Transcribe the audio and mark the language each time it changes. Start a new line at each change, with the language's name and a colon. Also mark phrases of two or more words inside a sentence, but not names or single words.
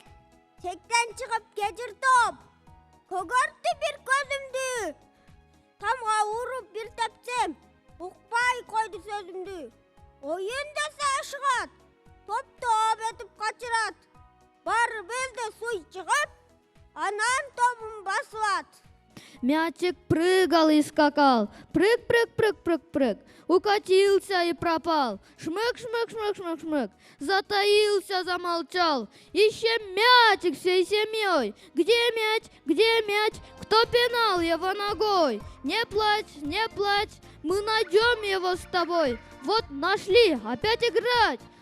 Kyrgyz: Чектен чыгып кечир топ, көгөртү бир көзүмдү, тамга уруп бир тепсем, укпай койду сөзүмдү. Оюн десе ашыгат, топтоп этип качырат, барыбызды суй чыгып, анан тобун басылат.
Russian: Мячик прыгал и скакал, прыг-прыг-прыг-прыг-прыг, укатился и пропал, шмык-шмык-шмык-шмык-шмык, затаился, замолчал, ищем мячик всей семьей, где мяч, кто пинал его ногой, не плачь, мы найдем его с тобой, вот нашли, опять играть.